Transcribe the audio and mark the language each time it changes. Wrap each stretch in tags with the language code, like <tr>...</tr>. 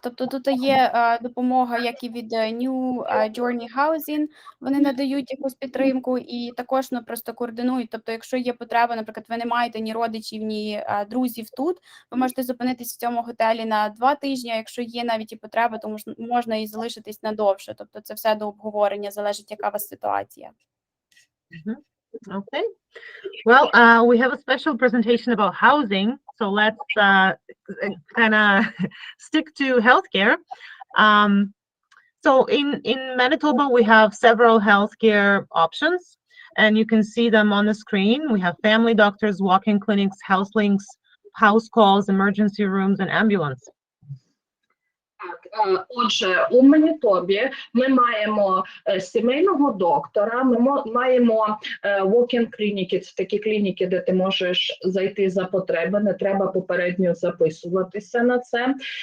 <uk>Тобто тут є допомога, як і від New Journey Housing, вони надають якусь підтримку і також просто координують. Тобто, якщо є потреба, наприклад, ви не маєте ні родичів, ні друзів тут, ви можете зупинитись в цьому готелі на 2 тижні, а якщо є навіть і потреба, то можна і залишитись надовше. Тобто це все до обговорення, залежить, яка у вас ситуація.</uk> <en>Okay. Well, we have a special presentation about housing, so let's kind of stick to healthcare. So in Manitoba, we have several healthcare options, and you can see them on the screen. We have family doctors, walk-in clinics, house links, house calls, emergency rooms, and ambulance.</en> <uk>Отже, у Манітобі ми маємо сімейного доктора, ми маємо walk-in клініки, це такі клініки, де ти можеш зайти за потреби, не треба попередньо записуватися на це.</uk>